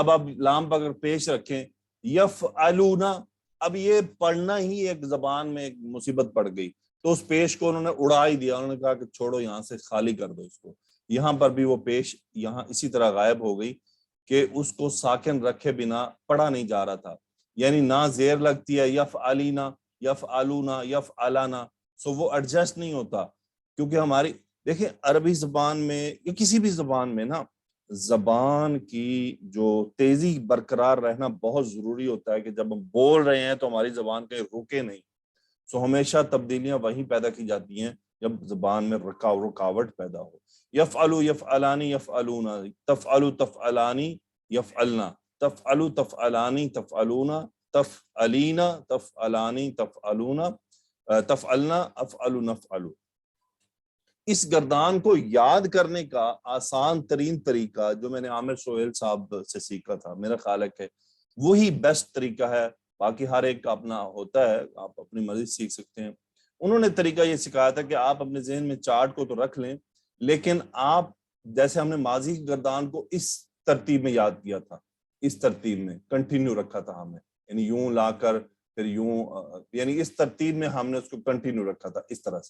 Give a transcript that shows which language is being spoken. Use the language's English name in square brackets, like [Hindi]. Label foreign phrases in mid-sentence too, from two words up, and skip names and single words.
[Urdu] یعنی اب آپ لام پر اگر پیش رکھیں یفعلونا اب یہ پڑھنا ہی ایک زبان میں ایک مصیبت پڑ گئی، تو اس پیش کو انہوں نے اڑا ہی دیا، انہوں نے کہا کہ چھوڑو یہاں سے خالی کر دو اس کو۔ یہاں پر بھی وہ پیش یہاں اسی طرح غائب ہو گئی کہ اس کو ساکن رکھے بنا پڑھا نہیں جا رہا تھا، یعنی نہ زیر لگتی ہے [Arabic] یفعلینا یفعلونا یفعلانا، [Urdu] سو وہ ایڈجسٹ نہیں ہوتا، کیونکہ ہماری دیکھیں عربی زبان میں یا کسی بھی زبان میں نا، زبان کی جو تیزی برقرار رہنا بہت ضروری ہوتا ہے کہ جب ہم بول رہے ہیں تو ہماری زبان کہیں رکے نہیں۔ سو ہمیشہ تبدیلیاں وہیں پیدا کی جاتی ہیں جب زبان میں رکاوٹ پیدا ہو۔ [Arabic] یفعلو یفعلانی یفعلونا، تفعلو تفعلانی یفعلنا، تفعلو تفعلانی تفعلونا، تفعلینا تفعلانی تفعلونا، تفعلنا افعلو نفعلو۔ [Urdu] اس گردان کو یاد کرنے کا آسان ترین طریقہ جو میں نے عامر سہیل صاحب سے سیکھا تھا، میرا خیال ہے کہ وہی بیسٹ طریقہ ہے، باقی ہر ایک کا اپنا ہوتا ہے، آپ اپنی مرضی سیکھ سکتے ہیں۔ انہوں نے طریقہ یہ سکھایا تھا کہ آپ اپنے ذہن میں چارٹ کو تو رکھ لیں، لیکن آپ جیسے ہم نے ماضی کی گردان کو اس ترتیب میں یاد کیا تھا، اس ترتیب میں کنٹینیو رکھا تھا ہمیں، یعنی یوں لا کر پھر یوں، یعنی اس ترتیب میں ہم نے اس کو کنٹینیو رکھا تھا اس طرح سے۔